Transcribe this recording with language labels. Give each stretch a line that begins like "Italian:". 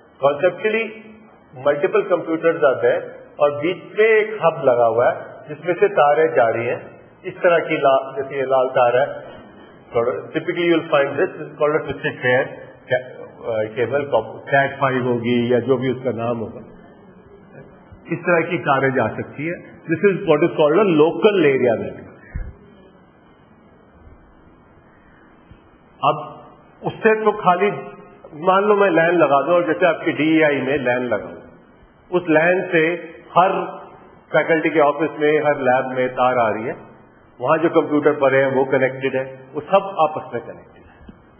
Urdu: کانسیپچلی multiple computers آتے ہیں اور بیچ میں ایک ہب لگا ہوا ہے جس میں سے تاریں جا رہی ہیں اس طرح کی، جیسے یہ لال تار ہے.
English: typically you will find this is called a twisted pair cable,
Urdu: Kate 5 ہوگی یا جو بھی اس کا نام ہوگا. اس طرح کی تاریں جا سکتی ہے.
English: This is what is called a local area network.
Urdu: اب اس سے تو خالی مان لو میں لین لگا دوں، اور جیسے آپ کی ڈی ای آئی میں لین لگاؤں، اس لین سے ہر فیکلٹی کے آفس میں، ہر لیب میں تار آ رہی ہے، وہاں جو کمپیوٹر پڑے ہیں وہ کنیکٹڈ ہے، وہ سب آپس میں کنیکٹڈ ہے.